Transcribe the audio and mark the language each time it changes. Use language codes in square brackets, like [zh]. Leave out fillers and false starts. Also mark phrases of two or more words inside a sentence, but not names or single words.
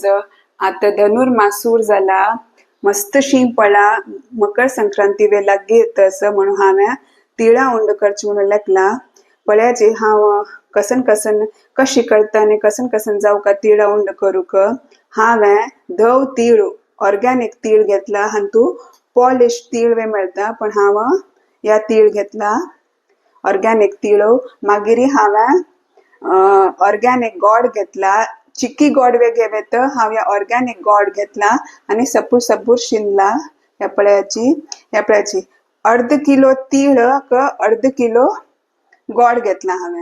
[kok] आता धनुर्मासूर जाला, मस्त शीं पडला. मकर संक्रांती वेला घेतस म्हणून हांवें तिळां उंड करची म्हणून लेखला. पळयाची हांव कशी करता आनी कसन जाऊ का तिळां उंड करूक. हांवें धव तीळ, ऑर्गॅनिक तीळ घेतला. हातू पॉलिश तीळ मेळता, पण हांव या तीळ घेतला ऑर्गॅनिक तीळ. मागीर हांवें ऑर्गॅनिक गोड घेतला. चिक्की गोड घेवे तर हांव या ऑर्गॅनिक गोड घेतला आनी सपूर शिनला. ह्या पळयाची अर्ध किलो तीळ अर्ध किलो गोड घेतला हांवें.